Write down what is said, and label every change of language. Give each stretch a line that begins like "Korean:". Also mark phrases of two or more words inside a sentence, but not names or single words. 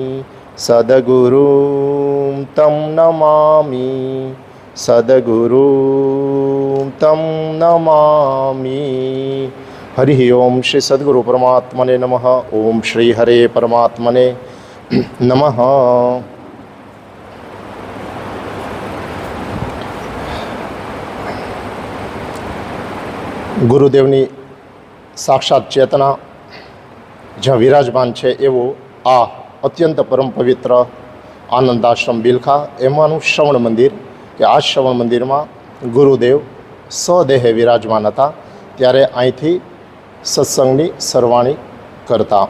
Sanskrit: सद्गुरुं तं नमामि। सद्गुरुं तं नमामि। हरि ओम श्री सद्गुरु परमात्मने नमः। ओम श्री हरे परमात्मने नमः।
Gujarati: ગુરુદેવની સાક્ષાત ચેતના જ્યાં વિરાજમાન છે એવું આ અત્યંત પરમ પવિત્ર આનંદાશ્રમ બિલખા એમાંનું શ્રવણ મંદિર કે આ શ્રવણ મંદિરમાં ગુરુદેવ સદેહે વિરાજમાન હતા ત્યારે અહીંથી સત્સંગની સરવાણી કરતા.